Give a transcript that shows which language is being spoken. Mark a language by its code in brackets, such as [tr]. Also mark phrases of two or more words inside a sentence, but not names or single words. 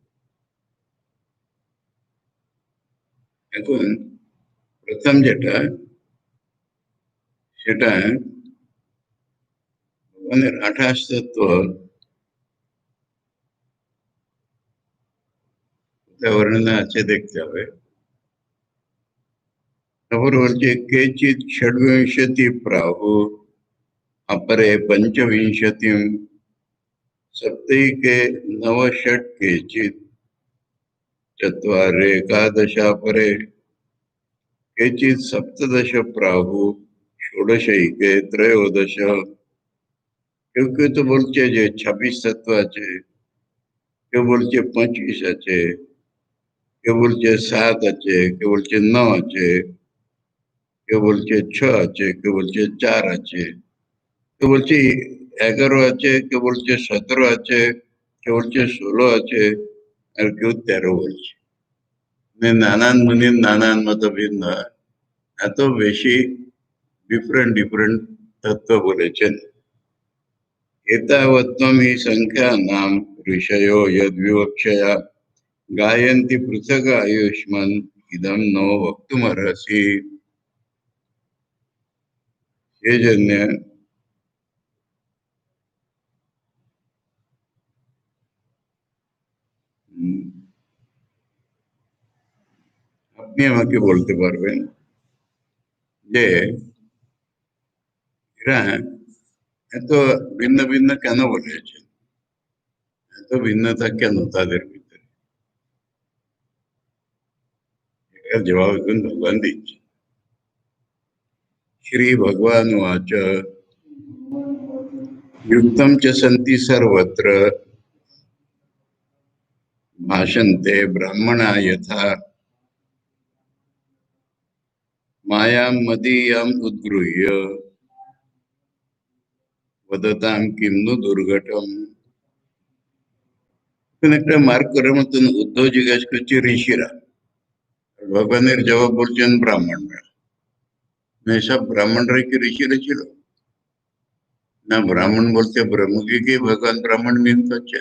[bn] এখন প্রথম যেটা, সেটা ভগবানের 28 তত্ত্ব বর্ণনা আছে, দেখতে হবে। তারপর বলছে [sa] কেচিৎ ষड्विंशति प्राहु अपरे पंचविंशतिं सप्तैके नवषट् केचित् चत्वारे एकादशा परे केचित् सप्तदश प्राहु षोडशैके त्रयोदश। [bn] কেউ কেউ তো বলছে যে 26 তত্ত্ব আছে, কেউ বলছে 25 আছে, কেউ বলছে 7 আছে, কেউ বলছে 9 আছে, কেউ বলছে 6 আছে, কেউ বলছে 4 আছে, কেউ বলছে 11 আছে, কেউ বলছে 17 আছে, কেউ বলছে 16 আছে, আর কেউ 13 বলছে। নানান মুনির নানান মত ভিন্ন, এত বেশি [en] different different [bn] তত্ত্ব বলেছেন। [sa] एतावत्त्वं हि संख्यानां ऋषयो यद्विवक्षया गायन्ति पृथक् आयुष्मन् इदं नो वक्तुमर्हसि। हे जन्य [bn] আপনি আমাকে বলতে পারবেন যে এরা এত ভিন্ন ভিন্ন কেন বলেছে, এত ভিন্নতা কেন তাদের ভিতরে? এর জবাব এখন ভগবান দিচ্ছে। [sa] श्री भगवान उवाच युक्तं च सन्ति सर्वत्र भाषन्ते ब्राह्मणा यथा मायां मदीयाम् उद्गृह्य वदतां किं नु दुर्घटम्। [bn] একটা মার্ক করার মতন উদ্ধব জিজ্ঞাসা করছে ঋষিরা, ভগবানের জবাব বলছেন ব্রাহ্মণরা। এসব ব্রাহ্মণরা কি ঋষিরা ছিল না? ব্রাহ্মণ বলতে ব্রহ্মকে কি ভগবান ব্রাহ্মণ মিন করছেন?